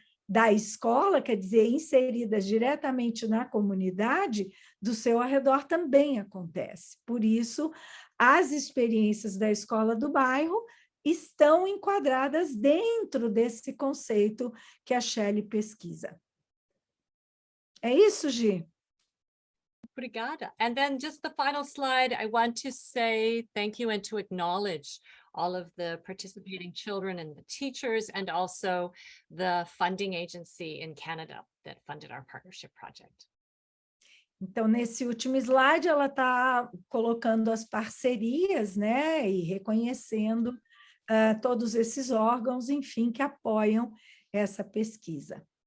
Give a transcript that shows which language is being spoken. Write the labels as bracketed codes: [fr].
[pt] da escola, quer dizer, inseridas diretamente na comunidade, do seu arredor também acontece. Por isso, as experiências da escola do bairro estão enquadradas dentro desse conceito que a Shelley pesquisa. É isso, Gi? Obrigada. [en] And then just the final slide, I want to say thank you and to acknowledge all of the participating children and the teachers, and also the funding agency in Canada that funded our partnership project. [pt] Então, nesse último slide, ela está colocando as parcerias, né, e reconhecendo todos esses órgãos, enfim, que apoiam essa pesquisa.